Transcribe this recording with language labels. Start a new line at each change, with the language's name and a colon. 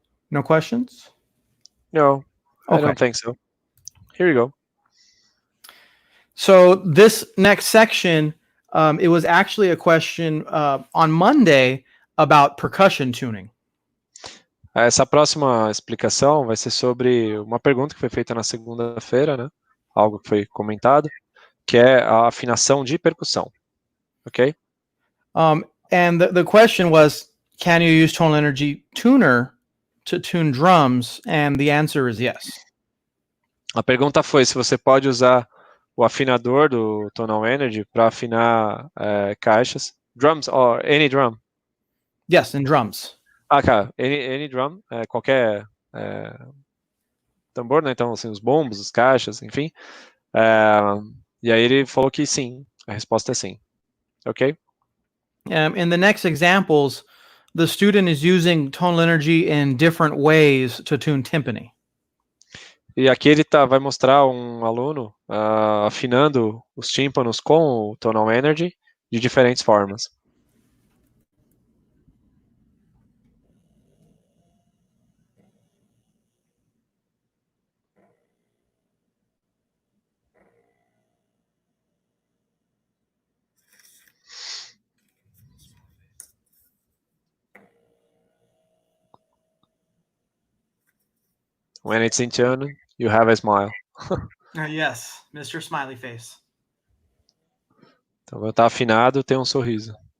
English: No questions? No, okay. I don't think so. Here you go. So this next section, it was actually a question on Monday about percussion tuning.
Portuguese: Essa próxima explicação vai ser sobre uma pergunta que foi feita na segunda-feira, né? Algo que foi comentado, que é a afinação de percussão. Ok?
English: And the question was, can you use Tonal Energy Tuner to tune drums? And the answer is yes.
Portuguese: A pergunta foi se você pode usar o afinador do Tonal Energy para afinar caixas,
English: drums or any drum. Yes, in drums.
Portuguese: Cara,
English: any drum,
Portuguese: qualquer tambor, né? Então, assim, os bombos, as caixas, enfim. E aí ele falou que sim, a resposta é sim. Ok?
English: In the next examples, the student is using Tonal Energy in different ways to tune timpani.
Portuguese: E aqui ele vai mostrar um aluno afinando os tímpanos com o Tonal Energy de diferentes formas.
English: When it's in tune, you have a smile. Yes, Mr. Smiley Face.
Portuguese: Então, quando tá afinado, tem um sorriso.